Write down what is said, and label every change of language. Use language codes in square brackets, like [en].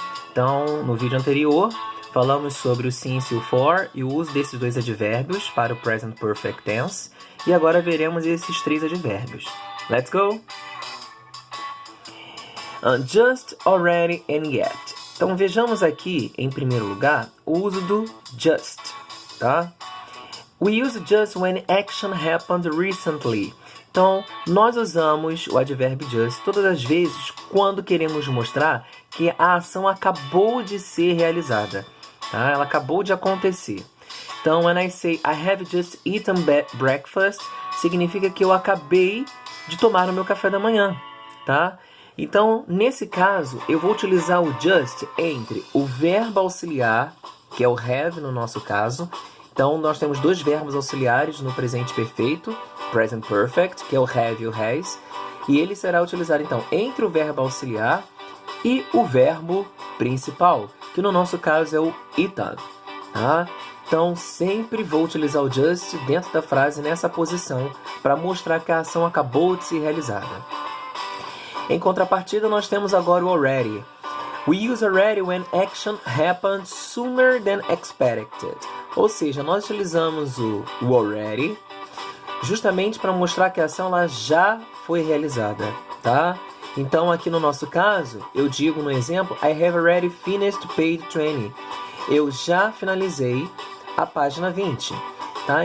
[pt] Então, no vídeo anterior, falamos sobre o since e o for e o uso desses dois advérbios para o present perfect tense. E agora veremos esses três advérbios. [en] Let's go! [pt] Just, already and yet. Então, vejamos aqui, em primeiro lugar, o uso do just, tá? [en] We use just when action happened recently. [pt] Então, nós usamos o advérbio just todas as vezes quando queremos mostrar que a ação acabou de ser realizada, tá? Ela acabou de acontecer. Então, when I say [en] I have just eaten breakfast, [pt] significa que eu acabei de tomar o meu café da manhã, tá? Então, nesse caso, eu vou utilizar o just entre o verbo auxiliar, que é o have no nosso caso. Então, nós temos dois verbos auxiliares no presente perfeito, present perfect, que é o have e o has, e ele será utilizado, então, entre o verbo auxiliar e o verbo principal, que no nosso caso é o eaten, tá? Então, sempre vou utilizar o just dentro da frase nessa posição para mostrar que a ação acabou de ser realizada. Em contrapartida, nós temos agora o already. [en] We use already when action happened sooner than expected. [pt] Ou seja, nós utilizamos o already justamente para mostrar que a ação ela já foi realizada, tá? Então, aqui no nosso caso, eu digo no exemplo, [en] I have already finished page 20. [pt] Eu já finalizei a página 20, tá?